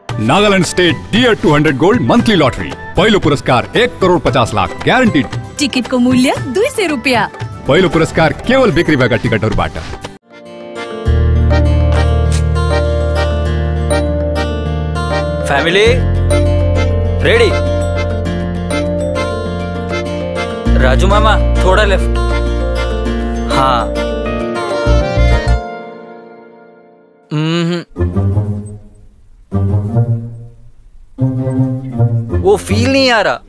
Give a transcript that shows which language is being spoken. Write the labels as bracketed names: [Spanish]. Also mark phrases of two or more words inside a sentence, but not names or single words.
[Nepali] नागालैंड स्टेट टियर 200 गोल्ड मंथली लॉटरी पहिलो पुरस्कार 1,50,00,000 ग्यारेन्टिड। टिकटको मूल्य 200 रुपियाँ। पहिलो पुरस्कार केवल बिक्री भएका टिकटहरूबाट। [English] Family ready? [Hindi] राजू मामा थोड़ा लेफ्ट। हाँ। वो फील नहीं आ रहा।